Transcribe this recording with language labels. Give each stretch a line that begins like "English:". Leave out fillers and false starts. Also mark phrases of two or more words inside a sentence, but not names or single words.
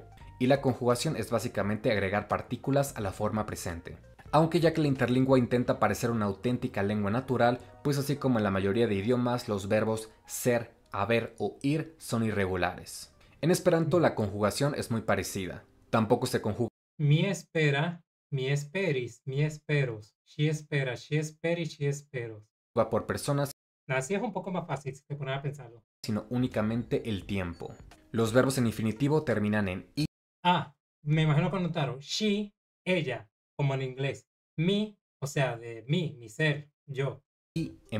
Spanish: Y la conjugación es básicamente agregar partículas a la forma presente. Aunque ya que la interlingua intenta parecer una auténtica lengua natural, pues así como en la mayoría de idiomas, los verbos ser, haber o ir son irregulares. En esperanto la conjugación es muy parecida. Tampoco se conjuga
Esperanto: mi espera, mi esperis, mi esperos. She espera, she esperis, she esperos.
Spanish: por personas, Así es un poco más fácil si te pones a pensarlo. Sino únicamente el tiempo. Los verbos en infinitivo terminan en i. Ah, me imagino que notaron. She, ella, como en inglés. Me, o sea, de mí, mi ser, yo. Y en